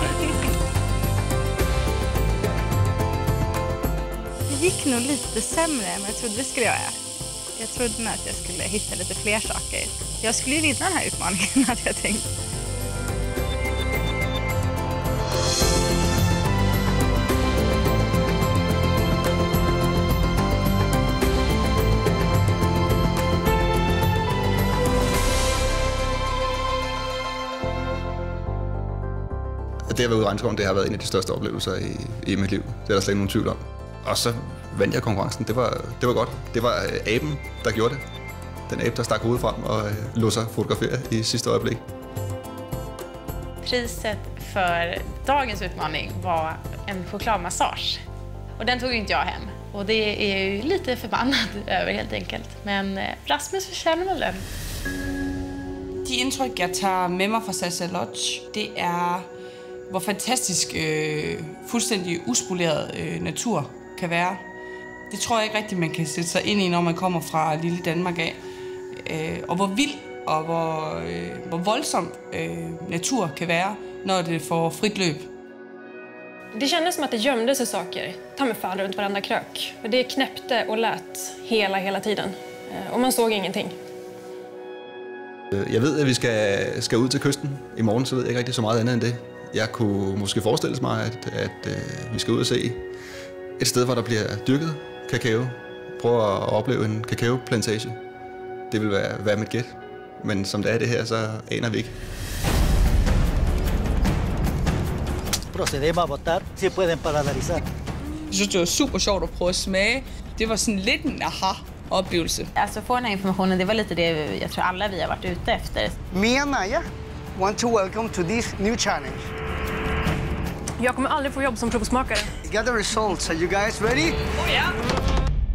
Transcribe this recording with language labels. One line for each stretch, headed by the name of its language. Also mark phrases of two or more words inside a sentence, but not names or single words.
Swedish: Det gick nog lite sämre än vad jag trodde det skulle göra. Jag trodde att jag skulle hitta lite fler saker. Jag skulle ju vinna den här utmaningen, hade jag tänkt.
Danish: Det at være ude i regnskoven, det har været en af de største oplevelser i mit liv. Det er der slet ikke nogen tvivl om. Og så vandt jeg konkurrencen. Det var godt. Det var aben, der gjorde det. Den abe, der stak hovedet frem og lod sig fotografere i sidste øjeblik.
Swedish: Priset för dagens utmaning var en chokladmassage. Och den tog ju inte jag hem. Och det är ju lite förbannad över helt enkelt. Men Rasmus förtjänar väl den.
Danish: De indtryk, jeg tager med mig fra Sasha Lodge, det er, hvor fantastisk fuldstændig uspoleret natur kan være. Det tror jeg ikke rigtigt, man kan sætte sig ind i, når man kommer fra lille Danmark af. Og hvor vild og hvor voldsom natur kan være, når det får frit løb.
Swedish: Det kändes som att det gömde sig saker. Ta mig fan runt varenda krök. Det knäppte och lät hela tiden. Och man såg ingenting.
Danish: Jeg ved, at vi skal ud til kysten i morgen, så ved jeg ikke rigtig så meget andet end det. Jeg kunne måske forestille mig, at vi skal ud og se et sted, hvor der bliver dyrket kakao. Prøve at opleve en kakaoplantage. Det vil være mit gæt. Men som det er det her, så aner vi ikke.
Spanish: Procedemos a votar si pueden paralizar.
Danish: Jeg synes, det var super sjovt at prøve at smage. Det var sådan lidt en aha-oplevelse.
Swedish: Alltså få den här informationen, det var lite det jag tror alla vi har varit ute efter.
English: Me and Naya want to welcome to this new challenge.
Swedish: Jag kommer aldrig få jobb som provsmakare.
English: We got the results. Are you guys ready? Oh, yeah.